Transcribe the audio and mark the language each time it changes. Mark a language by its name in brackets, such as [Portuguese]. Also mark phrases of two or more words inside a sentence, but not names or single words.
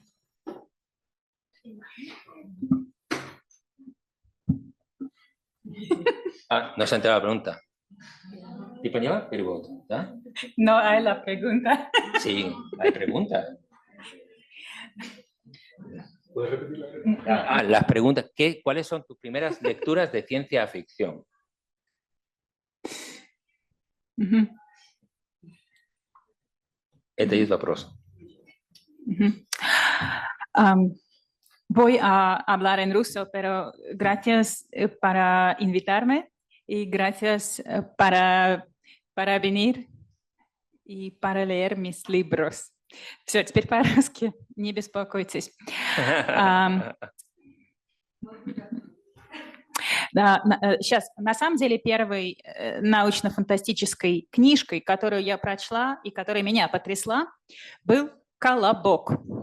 [Spanish] No se ha enterado la pregunta. No hay la pregunta. Sí, hay preguntas. ¿Puedes repetir la pregunta? Las preguntas. ¿Cuáles son tus primeras lecturas de ciencia ficción? [Russian] Это из вопроса. [Spanish] Voy a hablar en ruso, pero gracias para invitarme y gracias para venir y para leer mis libros. [Russian] Все, теперь по-русски, не беспокойтесь. Да, сейчас, на самом деле, первой научно-фантастической книжкой, которую я прочла и которая меня потрясла, был «Колобок».